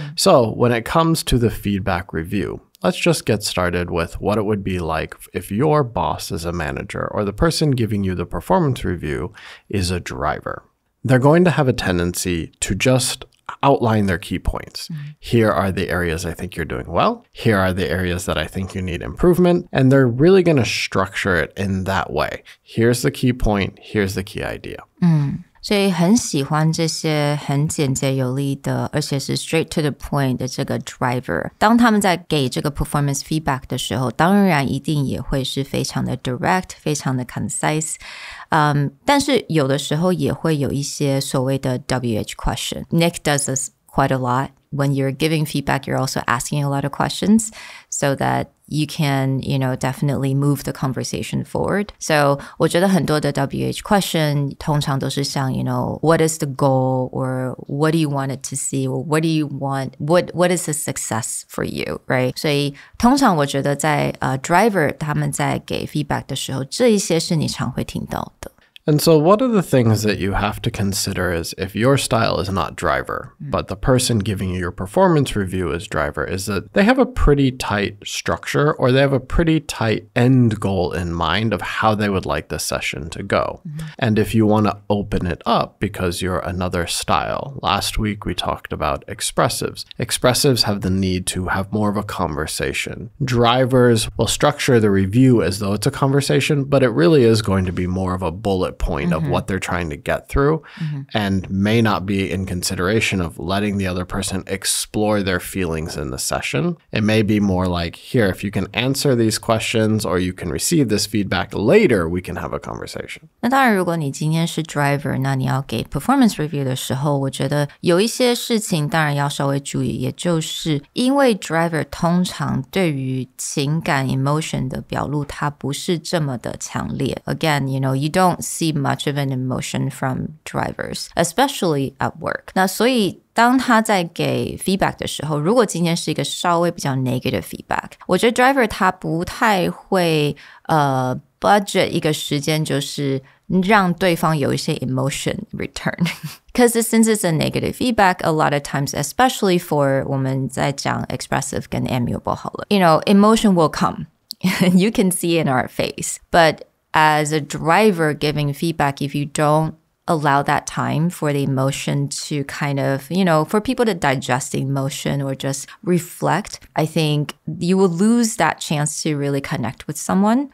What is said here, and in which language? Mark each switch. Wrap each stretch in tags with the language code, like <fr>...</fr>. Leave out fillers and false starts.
<en>So when it comes to the feedback review, let's just get started with what it would be like if your boss is a manager or the person giving you the performance review is a driver. They're going to have a tendency to just outline their key points. Here are the areas I think you're doing well. Here are the areas that I think you need improvement. And they're really going to structure it in that way. Here's the key point. Here's the key idea.</en> <zh>所以很喜欢这些很简洁有力的，而且是</zh> <en>straight to the point</en> <zh>的这个 driver。当他们在给这个 performance feedback 的时候，当然一定也会是非常的 direct， 非常的 concise。但是有的时候也会有一些所谓的 WH question.</zh> <en>Nick does this quite a lot. When you're giving feedback, you're also asking a lot of questions so that you can, definitely move the conversation forward. So</en> <zh>我觉得很多的</zh> <en>WH question</en> <zh>通常都是像,</zh> <en>what is the goal or what do you want it to see or what do you want, what is the success for you, right?</en> <zh>所以通常我觉得在driver 他们在给 feedback 的时候，这一些是你常会听到的。</zh> <en>And so one of the things that you have to consider is if your style is not driver, but the person giving you your performance review is driver, is that they have a pretty tight structure or they have a pretty tight end goal in mind of how they would like the session to go. And if you want to open it up because you're another style, last week we talked about expressives. Expressives have the need to have more of a conversation. Drivers will structure the review as though it's a conversation, but it really is going to be more of a bullet point of what they're trying to get through and may not be in consideration of letting the other person explore their feelings in the session. It may be more like, here, if you can answer these questions or you can receive this feedback later, we can have a conversation.</en> <zh>那当然如果你今天是 driver， 那你要给 performance review 的时候，我觉得有一些事情当然要稍微注意，也就是因为 driver 通常对于情感 emotion 的表露它不是这么的强烈。</zh> <en>Again, you don't see much of an emotion from drivers, especially at work.</en> <zh>那所以当他在给 feedback 的时候，如果今天是一个稍微比较 negative feedback， 我觉得 driver 他不太会budget 一个时间，就是让对方有一些 emotion return.</zh> <en>Because since it's a negative feedback, a lot of times, especially for</en> <zh>我们在讲</zh> <en>expressive 跟 amiable</en> <zh>好了,</zh> <en>emotion will come. You can see it in our face. But as a driver giving feedback, if you don't allow that time for the emotion to kind of, for people to digest the emotion or just reflect, I think you will lose that chance to really connect with someone.</en>